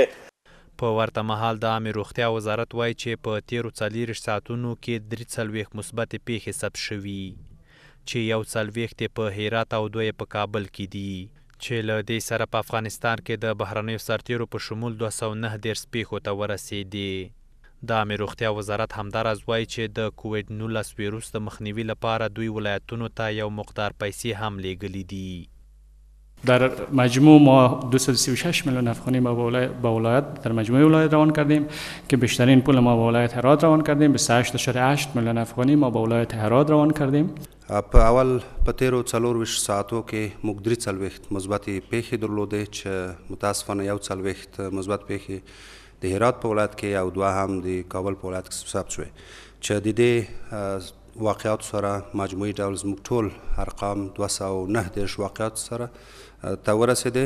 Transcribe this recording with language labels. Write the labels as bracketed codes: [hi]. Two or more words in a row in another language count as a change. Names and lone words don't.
[ps] په ورته مهال د عامې روغتیا وزارت وایي چې په تیرو 40 ساعتونو کې 43 مثبتې پیښې ثبت شوي، چې 41 په هرات او 2 په کابل کې دي، چې له دې سره په افغانستان کې د بهرنیو سرتیرو په شمول 209 پیښو ته ورسېدې. د عامې روغتیا وزارت همداراز وایي چې د کوویډ 19 ویروس د مخنیوي لپاره دوی ولایتونو ته یو مقدار پیسې هم لیږلي دي. [fa] در مجموع ما 236 میلیون افغانی ما به ولایت در مجموع ولایت روان کردیم که بیشترین پول ما به ولایت هرات روان کردیم. 28.8 میلیون افغانی ما به ولایت هرات روان کردیم. [ps] په اول په تیرو 24 ساعتو کې موږ 43 مثبتې پیښې درلودې چې متاسفانه 41 مثبت پیښې د هرات په ولایت کې او 2 هم د کابل په ولایت کې ثبت شوې، چې د دې واقعاتو سره مجموعي ډول زموږ ټول ارقام 209 واقعاتو سره ته ورسېدې.